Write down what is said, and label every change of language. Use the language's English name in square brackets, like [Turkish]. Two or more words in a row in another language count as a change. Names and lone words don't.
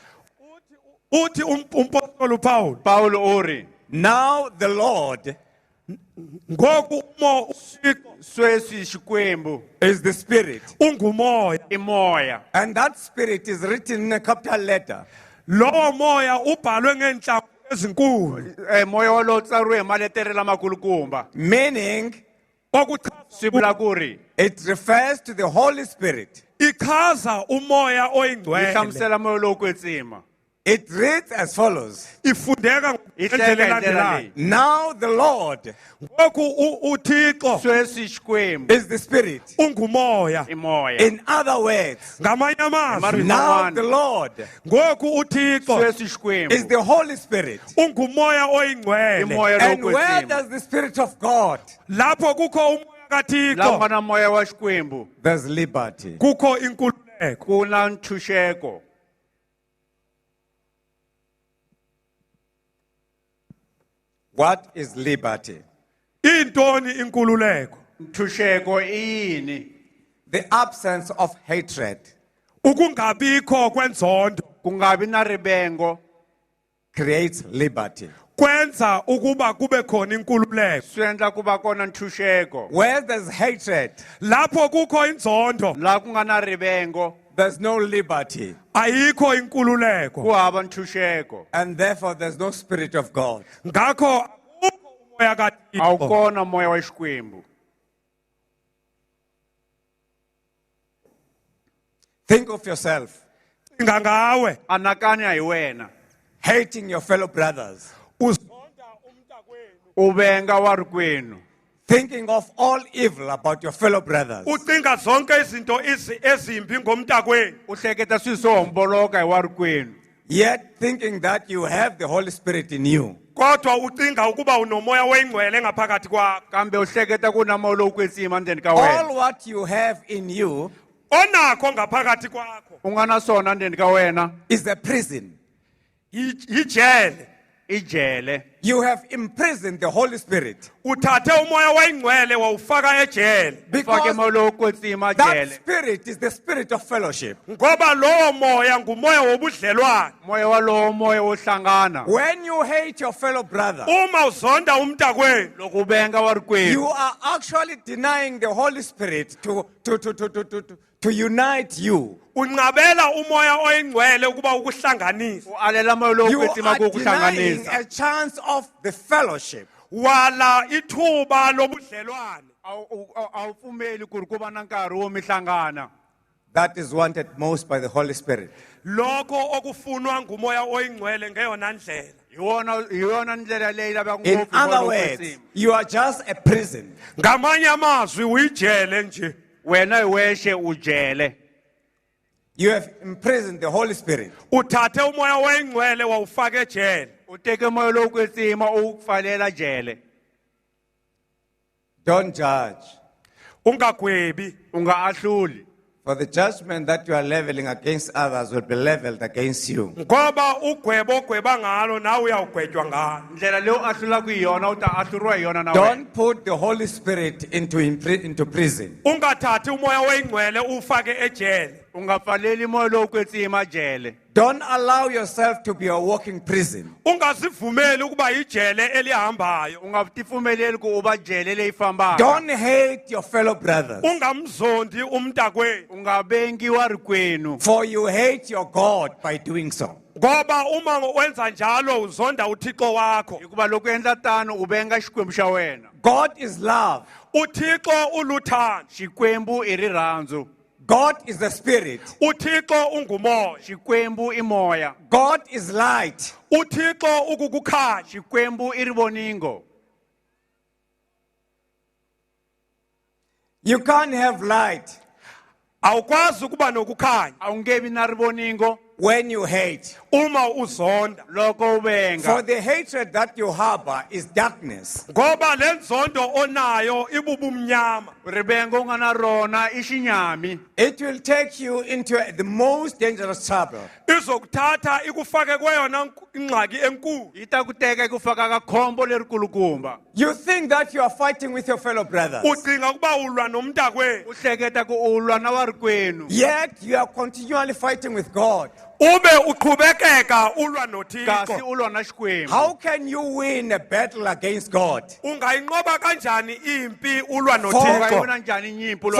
[Xhosa] Uthi umpostoli Paul, [Tsonga] Paulo u ri, [English] now the Lord [Xhosa] ngoku uThixo [Tsonga] sweswi Xikwembu [English] is the Spirit. [Xhosa] ungumoya. [Tsonga] i moya. [English] And that Spirit is written in a capital letter. [Xhosa] Lowo moya ubhalwe ngeenhlamvu ezinkulu. [Tsonga] Moya wolowo tsariwe hi maletere lamakulukumba. [English] Meaning, [Tsonga] Swi vula ku ri [English] it refers to the Holy Spirit. [Xhosa] ichaza umoya [Tsonga] yi [Xhosa] oyingcwele. [Tsonga] hlamusela moya lowo kwetsima. [English] It reads as follows. [Xhosa] Ifundeka [Tsonga] Yi [Xhosa] ngendlela [Tsonga] hleka hi ndlela [Xhosa] elandelayo. [Tsonga] leyi. [English] Now the Lord [Xhosa] Ngoku uThixo [Tsonga] Sweswi Xikwembu [English] is the Spirit. [Xhosa] ungumoya. [Tsonga] i moya. [English] In other words, [Xhosa] Ngamanye amazwi, Mari- [English] now the Lord [Xhosa] ngoku uThixo [Tsonga] Sweswi [English] is [Tsonga] Xikwembu [English] the Holy Spirit. [Xhosa] ungumoya [Tsonga] i [Xhosa] oyingcwele. [Tsonga] moya [English] And [Tsonga] lowo [English] where [Tsonga] kwetsima. [English] does the Spirit of God? [Xhosa] Lapho kukho umoya [Tsonga] La ku nga [Xhosa] kaThixo, [Tsonga] na moya wa Xikwembu [English] There's liberty. [Xhosa] kukho inkululeko. [Tsonga] ku na ntshunxeko. [English] What is liberty? [Xhosa] Intoni inkululeko? [Tsonga] Ntshunxeko i yini? [English] The absence of hatred [Xhosa] Ukungabikho kwenzondo [Tsonga] Ku nga vi na rivengo. [English] creates liberty. [Xhosa] kwenza ukuba kube khona inkululeko. [Tsonga] Swi endla ku va kona ntshunxeko. [English] Where there's hatred, [Xhosa] Lapho kukho inzondo, [Tsonga] La ku nga na rivengo [English] there's no liberty. [Xhosa] ayikho inkululeko. [Tsonga] ku hava ntshunxeko. [English] And therefore, there's no Spirit of God. [Xhosa] Ngakho akukho umoya [Tsonga] A wu [Xhosa] kaThixo. [Tsonga] kona moya wa Xikwembu. [English] Think of yourself [Xhosa] Cinga ngawe [Tsonga] Anakanya hi wena. [English] hating your fellow brothers, [Xhosa] uzonda umntakwenu. [Tsonga] U venga wa rikwenu. [English] thinking of all evil about your fellow brothers. [Xhosa] Ucinga zonke izinto ezimbi ngomntakwenu. [Tsonga] U hleketa swilo swo homboloka hi wa rikwenu. [English] Yet thinking that you have the Holy Spirit in you. [Xhosa] Kodwa ucinga ukuba unomoya oyingcwele ngaphakathi kwakho. [Tsonga] Kambe u hleketa ku na moya lowu kwetsima ndzeni ka wena. [English] All what you have in you [Xhosa] Onakho ngaphakathi kwakho [Tsonga] U nga na swona ndzeni ka wena [English] is a prison. [Xhosa] yijele. [Tsonga] i jele. [English] You have imprisoned the Holy Spirit. [Xhosa] Uthathe umoya oyingcwele wawufaka ejele. Fake [English] Because [Tsonga] moya lowu kwetsima [English] that [Tsonga] jele. [English] spirit is the spirit of fellowship. [Xhosa] Ngoba lowo moya ngumoya wobudlelwano. [Tsonga] Moya walowo moya wo hlangana. [English] When you hate your fellow brother, [Xhosa] Uma uzonda umntakwenu, [Tsonga] Loko u venga wa [English] you [Tsonga] rikwenu. [English] are actually denying the Holy Spirit to unite you. [Xhosa] unqabela umoya oyingcwele ukuba ukuhlanganise. [Tsonga] U alela moya lowu [English] You [Tsonga] kwetsima [English] are [Tsonga] ku [English] denying [Tsonga] kuhlanganisa. [English] a chance of the fellowship. [Xhosa] Wala ithuba lobudlelwane. [Tsonga] A wu pfumeli ku ri ku va na nkarhi wo mi hlangana. [English] That is wanted most by the Holy Spirit. [Xhosa] Lokho okufunwa ngumoya oyingcwele ngeyona ndlela. [Tsonga] Hi yona ndlela leyi lavaka [English] In [Tsonga] ngopfu hi moya [English] other [Tsonga] lowu [English] words, [Tsonga] kwetsima. [English] you are just a prison. [Xhosa] Ngamanye amazwi uyijele nje. [Tsonga] wena weshe ujele. [English] You have imprisoned the Holy Spirit. [Xhosa] uthathe umoya wengcwele wawufaka ejele. [Tsonga] Uteke moya lo kwetsima ukufalela jele. [English] Don't judge. [Xhosa] Ungagwebi, [Tsonga] Unga ahluli. [English] For the judgment that you are leveling against others will be leveled against you. [Xhosa] ngoba ugwebo ogweba ngalo nawe uyawugwetywa ngalo. [Tsonga] Ndlela leyo ahlula kuyona uta ahlurwa yona na wena. [English] Don't put the Holy Spirit into prison. [Xhosa] Ungathathi umoya wengcwele ufake ejele. [Tsonga] Ungafaleli moya lo kwetsima jele. [English] Don't allow yourself to be a walking prison. [Xhosa] Ungazivumeli ukuba ijele elihambayo. [Tsonga] Ungatifumeleli ku uba jele leyifambaka. [English] Don't hate your fellow brothers. [Xhosa] Ungamzondi umntakwenu. [Tsonga] Ungabengi warikwenu. [English] For you hate your God by doing so. [Xhosa] Ngoba uma wenza njalo uzonda uThixo wakho. [Tsonga] Hikuva loko endla tano ubenga xikwembu xa wena. [English] God is love. [Xhosa] uThixo uluthando. [Tsonga] Xikwembu i rirhandzu. [English] God is the spirit. [Xhosa] uThixo ungumoya. [Tsonga] Xikwembu i moya. [English] God is light. [Xhosa] uThixo ukukukhanya. [Tsonga] Xikwembu i rivoningo. [English] You can't have light [Xhosa] Awukwazi ukuba nokukhanya [Tsonga] Awungebi na rivoningo [English] when you hate. [Xhosa] uma uzonda. [Tsonga] loko [English] For [Tsonga] ubenga. [English] the hatred that you harbor is darkness. [Xhosa] Ngoba lenzondo onayo ibubumnyama. [Tsonga] Ribengo nga na rona i xinyami. [English] It will take you into the most dangerous trouble. [Xhosa] Izokuthatha ikufake kweyona ingxaki enkulu. [Tsonga] Yi ta ku teka ku faka ka khombo lerikulukumba. [English] You think that you are fighting with your fellow brothers. [Xhosa] Ucinga ukuba ulwa nomntakwenu. [Tsonga] U hleketa ku ulwa na warikwenu. [English] Yet you are continually fighting with God. [Xhosa] Ube uqhubekeka ulwa [Tsonga] Kasi [Xhosa] noThixo. [Tsonga] ulwa na xikwembu. [English] How can you win a battle against God? [Xhosa] Ungayinqoba kanjani impi ulwa [English] For- [Xhosa] noThixo? [Tsonga] Ungayibona njani inyimpi ulwa